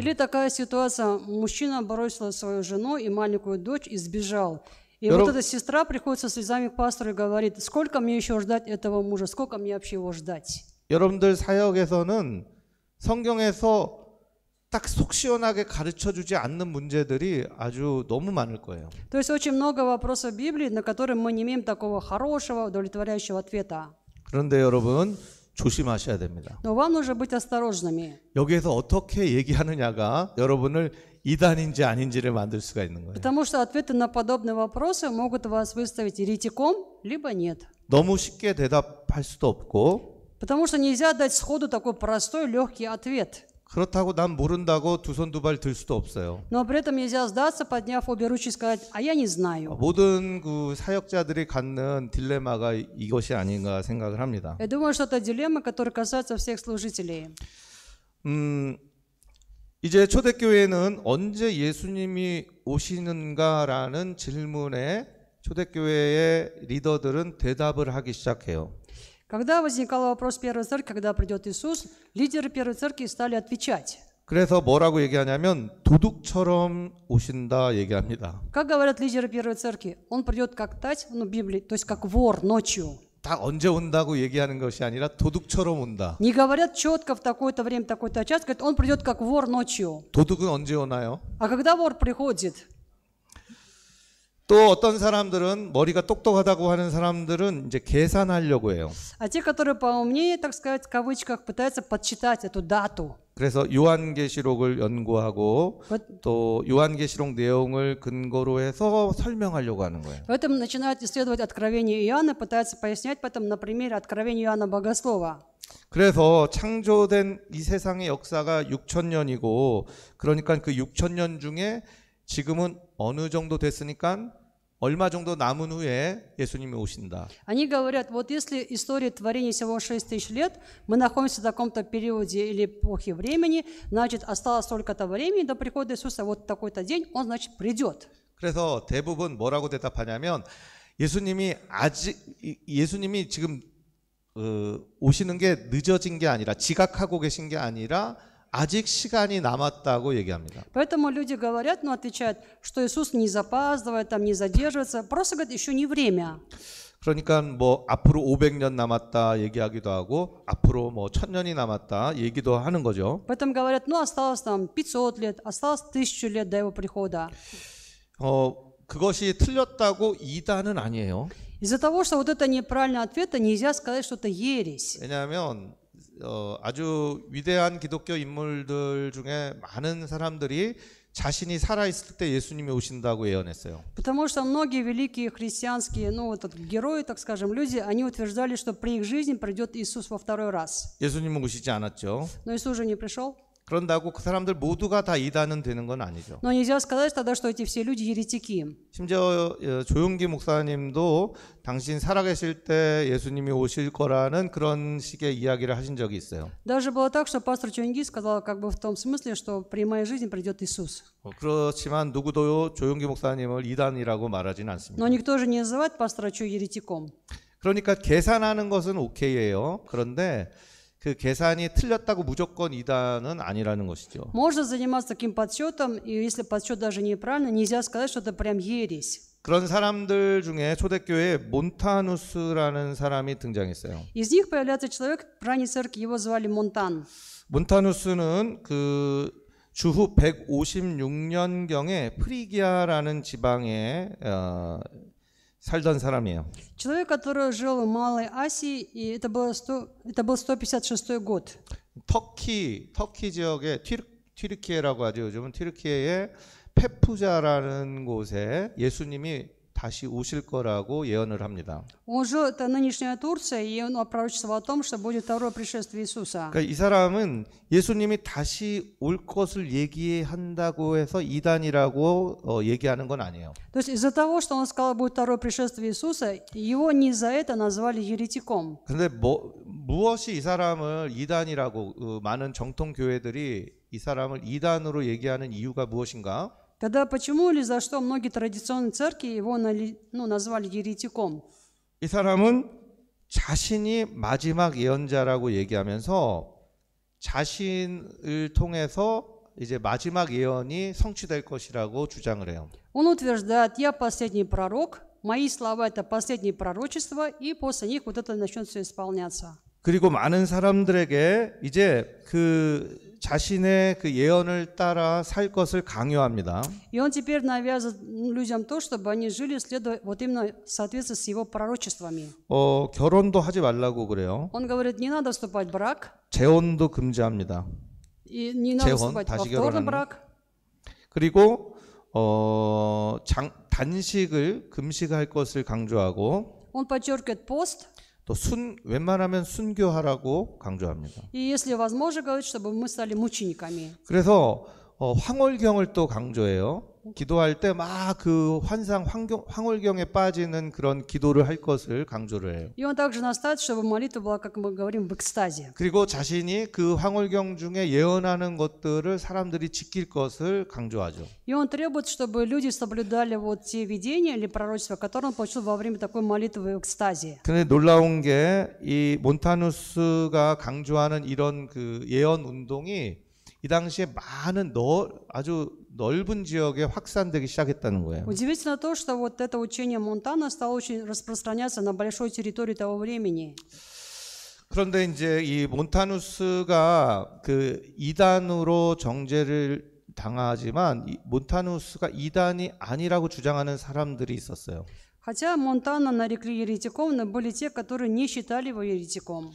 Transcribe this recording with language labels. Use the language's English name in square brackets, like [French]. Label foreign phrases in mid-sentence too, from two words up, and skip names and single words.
[Russian] Или такая ситуация, мужчина бросил свою жену и маленькую дочь и сбежал. И [Korean] 여러분- [Russian] вот эта сестра приходит со слезами к пастору и говорит, сколько мне еще ждать этого мужа, сколько мне вообще его ждать? [Korean] 여러분들 사역에서는 성경에서 딱 속 시원하게 가르쳐주지 않는 문제들이 아주 너무 많을 거예요. [Russian] То есть очень много вопросов Библии, на которые мы не имеем такого хорошего, удовлетворяющего ответа. [Korean] 그런데 여러분 조심하셔야 됩니다. [Russian] Но вам нужно быть осторожными, [Korean] 여기에서 어떻게 얘기하느냐가 여러분을 이단인지 아닌지를 만들 수가 있는 거예요. [Russian] потому что ответы на подобные вопросы могут вас выставить еретиком, либо нет. [Korean] 너무 쉽게 대답할 수도 없고 [Russian] Потому что нельзя дать сходу такой простой, легкий ответ. [Korean] 그렇다고 난 모른다고 두 손 두 발 들 수도 없어요. [Russian] Но при этом нельзя сдаться, подняв обе ручки и сказать, а я не знаю. [Korean] 모든 그 사역자들이 갖는 딜레마가 이것이 아닌가 생각을 합니다. [Russian] Я думаю, что это дилемма, которая касается всех служителей. [Korean] 이제 초대교회는 언제 예수님이 오시는가라는 질문에 초대교회의 리더들은 대답을 하기 시작해요. [Russian] Когда возникал вопрос первой церкви, когда придет Иисус, лидеры первой церкви стали отвечать. [Korean] 그래서 뭐라고 얘기하냐면 도둑처럼 오신다 얘기합니다. [Russian] Как говорят лидеры первой церкви, он придет как тать, ну, в Библии, то есть как вор ночью. [Korean] 딱 언제 온다고 얘기하는 것이 아니라 도둑처럼 온다. [Russian] Не говорят четко в такое-то время, такой-то час, говорят, он придет как вор ночью. [Korean] 도둑은 언제 오나요? [Russian] А когда вор приходит? [Korean] 또 어떤 사람들은 머리가 똑똑하다고 하는 사람들은 이제 계산하려고 해요. [Russian] А те, которые поумнее, так сказать, в кавычках, пытаются подсчитать эту дату. [Korean] 그래서 요한계시록을 연구하고 또 요한계시록 내용을 근거로 해서 설명하려고 하는 거예요. [Russian] Поэтому начинают исследовать Откровение Иоанна, пытаются пояснять потом на примере Откровения Иоанна Богослова. [Korean] 그래서 창조된 이 세상의 역사가 6,000년이고 그러니까 그 6,000년 중에 지금은 어느 정도 됐으니까 얼마 정도 남은 후에 예수님이 오신다. [Russian] Они говорят, вот если история творения всего 6000 лет, мы находимся в таком-то периоде или эпохе времени, значит, осталось столько-то времени до прихода Иисуса, вот такой-то день, он, значит, придет. [Korean] 그래서 대부분 뭐라고 대답하냐면 예수님이 지금 오시는 게 늦어진 게 아니라 지각하고 계신 게 아니라 아직 시간이 남았다고 얘기합니다. [Russian] Поэтому люди говорят, ну, отвечают, что Иисус не запаздывает, там, не задерживается, просто, говорят, еще не время. [Korean] 그러니까 뭐 앞으로 500년 남았다 얘기하기도 하고 앞으로 뭐 1000년이 남았다 얘기도 하는 거죠. [Russian] Поэтому говорят, ну, осталось там 500 лет, осталось 1000 лет до его прихода. [Korean] 그것이 틀렸다고 이단은 아니에요. [Russian] Из-за того, что вот это неправильный ответ, нельзя сказать, что это ересь. [Korean] 왜냐하면 아주 위대한 기독교 인물들 중에 많은 사람들이 자신이 살아있을 때 예수님이 오신다고 예언했어요. [Russian] Потому что многие великие христианские, ну, вот герои, так скажем, люди, они утверждали, что при их жизни придет Иисус во второй раз. [Korean] 예수님은 오시지 않았죠. [Russian] Но Иисус же не пришел. [Korean] 그런다고 그 사람들 모두가 다 이단은 되는 건 아니죠. [Russian] Но нельзя сказать тогда, что эти все люди еретики. [Korean] 심지어 조용기 목사님도 당신 살아계실 때 예수님이 오실 거라는 그런 식의 이야기를 하신 적이 있어요. [Russian] Даже было так, что пастор Чунги сказал как бы в том смысле, что при моей жизни придет Иисус. [Korean] 그렇지만 누구도 조용기 목사님을 이단이라고 말하지는 않습니다. [Russian] Но никто же не называет пастора Чу еретиком. [Korean] 그러니까 계산하는 것은 오케이예요. 그런데 그 계산이 틀렸다고 무조건 이단은 아니라는 것이죠. [Russian] Можно заниматься таким подсчетом, и если подсчет даже неправильно, нельзя сказать, что это прям ересь. [Korean] 그런 사람들 중에 초대교회에 몬타누스라는 사람이 등장했어요. [Russian] Из них появляется человек в ранней церкви, его звали Монтан. [Korean] 몬타누스는 그 주후 156년경에 프리기아라는 지방에 살던 사람이에요. [Russian] Человек, который жил в Малой Асии, и это был 156 год. [Korean] 터키 지역의 튀르키예라고 하죠. 요즘은 튀르키예의 페푸자라는 곳에 예수님이 다시 오실 거라고 예언을 합니다. [Russian] Он жил, это нынешняя Турция, и он пророчествовал о том, что будет второе пришествие Иисуса. [Korean] 그러니까 이 사람은 예수님이 다시 올 것을 얘기한다고 해서 이단이라고 얘기하는 건 아니에요. [Russian] То есть из-за того, что он сказал, будет второе пришествие Иисуса, его не за это назвали еретиком. [Korean] 그런데 무엇이 이 사람을 이단이라고 많은 정통 교회들이 이 사람을 이단으로 얘기하는 이유가 무엇인가? [Russian] Тогда почему или за что многие традиционные церкви его назвали еретиком? [Korean] 이 사람은 자신이 마지막 예언자라고 얘기하면서 자신을 통해서 이제 마지막 예언이 성취될 것이라고 주장을 해요. [Russian] Он утверждает, я последний пророк, мои слова это последние пророчества, и после них вот это начнет все исполняться. [Korean] 그리고 많은 사람들에게 이제 그 자신의 그 예언을 따라 살 것을 강요합니다. [Russian] И он теперь навязывает людям то, чтобы они жили, следуя вот именно в соответствии с его пророчествами. [Korean] 결혼도 하지 말라고 그래요. [Russian] Он говорит, не надо вступать в брак, [Korean] 재혼도 금지합니다. [Russian] и не надо [Korean] 재혼, [Russian] вступать [Korean] 다시 [Russian] во второй [Korean] 결혼하는. [Russian] брак. [Korean] 그리고 단식을 금식할 것을 강조하고 [Russian] Он подчеркивает пост, [Korean] 또 웬만하면 순교하라고 강조합니다. [Russian] и если возможно, говорит, чтобы мы стали мучениками. [Korean] 그래서 황홀경을 또 강조해요. 기도할 때 막 그 황홀경에 빠지는 그런 기도를 할 것을 강조를 해요. [Russian] И он также настаивает, чтобы молитва была, как мы говорим, в экстазе. [Korean] 그리고 자신이 그 황홀경 중에 예언하는 것들을 사람들이 지킬 것을 강조하죠. [Russian] И он требует, чтобы люди соблюдали вот те видения или пророчества, которые он получил во время такой молитвы в экстазе. [Korean] 근데 놀라운 게 이 몬타누스가 강조하는 이런 그 예언 운동이 이 당시에 많은 아주 넓은 지역에 확산되기 시작했다는 거예요. [Russian] Удивительно то, что вот это учение Монтана стало очень распространяться на большой территории того времени. [Korean] 그런데 이제 이 몬타누스가 그 이단으로 정죄를 당하지만 이 몬타누스가 이단이 아니라고 주장하는 사람들이 있었어요. [Russian] Хотя Монтана нарекли еретиком, но были те, которые не считали его еретиком.